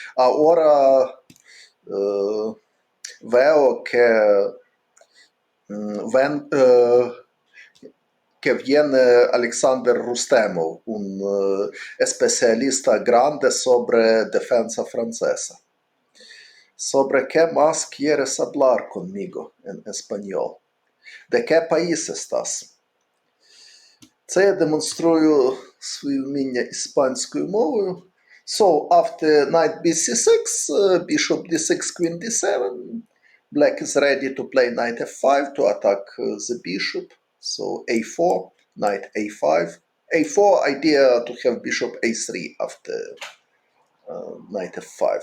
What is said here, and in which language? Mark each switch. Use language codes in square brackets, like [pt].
[es] Ahora veo que viene Alexander Rustemov, un especialista grande sobre defensa francesa. ¿Sobre qué más quieres hablar conmigo en español? De qué país estás? [uk] Це я демонструю своє вміння іспанською мовою. [en] So, after knight bc6, bishop d6, queen d7, black is ready to play knight f5 to attack the bishop. So, a4, knight a5. a4, idea to have bishop a3 after knight f5.